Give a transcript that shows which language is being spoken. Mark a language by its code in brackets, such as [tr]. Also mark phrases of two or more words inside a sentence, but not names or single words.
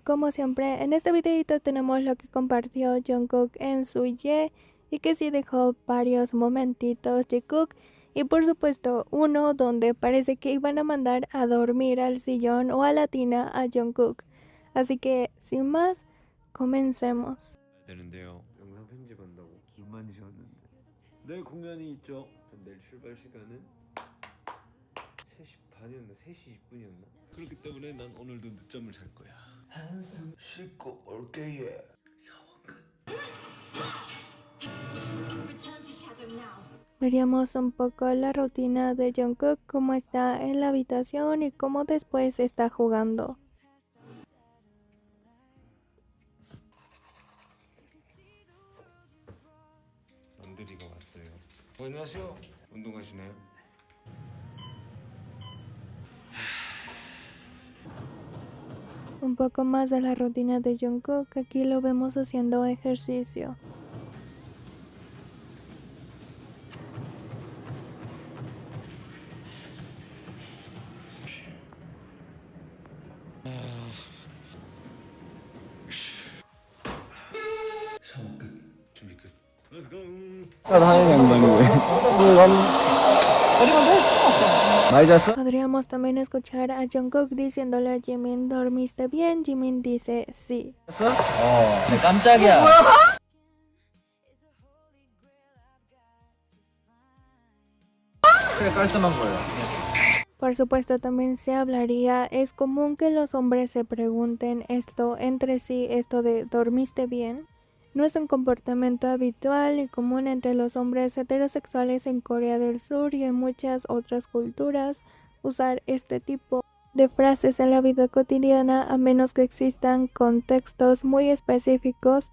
[es] Como siempre, en este videito tenemos lo que compartió Jungkook en su y que sí dejó varios momentitos Jungkook, y por supuesto uno donde parece que iban a mandar a dormir al sillón o a la tina a Jungkook. Así que sin más, comencemos. [ko] 되는데요. 영상 편집한다고 많이 쉬었는데 내일 공연이 있죠. 내일 출발 시간은 3시 반이었나 3시 20분이었나? 그렇기 때문에 난 오늘도 늦잠을 잘 거야. 한숨 쉴고 올게. [es] Veríamos un poco la rutina de Jungkook, cómo está en la habitación y cómo después está jugando. [ko] 남들이가 왔어요. 안녕하세요. 운동 가시나요? [es] Un poco más de la rutina de Jungkook, aquí lo vemos haciendo ejercicio. [ko] 샤워 끝. 준비 끝. [en] Let's go. [es] Podríamos también escuchar a Jungkook diciéndole a Jimin, ¿dormiste bien? Jimin dice sí. [ko] 깜짝이야. 깔끔한 거예요. [es] Por supuesto también se hablaría, es común que los hombres se pregunten esto entre sí, esto de ¿dormiste bien? No es un comportamiento habitual y común entre los hombres heterosexuales en Corea del Sur y en muchas otras culturas usar este tipo de frases en la vida cotidiana, a menos que existan contextos muy específicos.